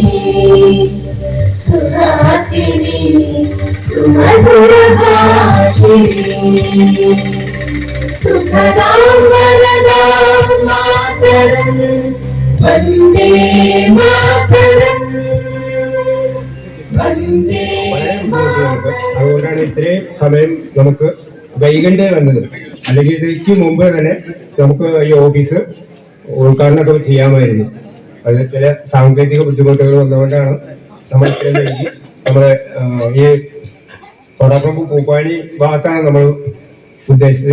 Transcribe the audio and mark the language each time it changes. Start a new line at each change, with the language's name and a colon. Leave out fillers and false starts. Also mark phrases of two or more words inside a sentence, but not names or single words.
Sanskrit: सुहासिनी सुमधुर भाषिणी सुखदां वरदां मातरं वन्दे मातरं वन्दे
Malayalam: അതുകൊണ്ടാണ് ഇത്രയും സമയം നമുക്ക് വൈകേണ്ടി വന്നത്. അല്ലെങ്കിൽ ഇതിക്ക് മുമ്പ് തന്നെ നമുക്ക് ഈ ഓഫീസ് ഉദ്ഘാടനമൊക്കെ ചെയ്യാമായിരുന്നു. അത് ചില സാങ്കേതിക ബുദ്ധിമുട്ടുകൾ വന്നുകൊണ്ടാണ് നമ്മൾ ഇത്രയും വൈകി. നമ്മുടെ ഈ കൊടപ്പുറമ്പ് പൂപ്പാനി ഭാഗത്താണ് നമ്മൾ ഉദ്ദേശിച്ചത്.